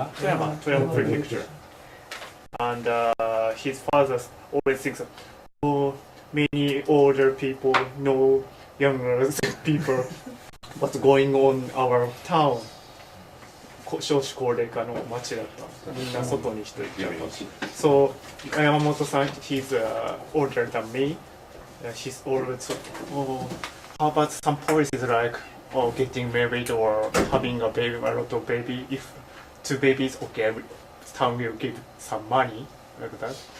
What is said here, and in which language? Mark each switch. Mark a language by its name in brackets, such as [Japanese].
[English] 富山 prefecture. And his father always thinks, oh, many older people know younger people what's going on our town. [Japanese] 少子高齢化の町だった。みんな外に人いっちゃうから。 [English] So, 山本さん he's older than me. He's always, oh, how about some policies like getting married or having a baby, a lot of baby? If 2 babies, okay, town will give some money like that.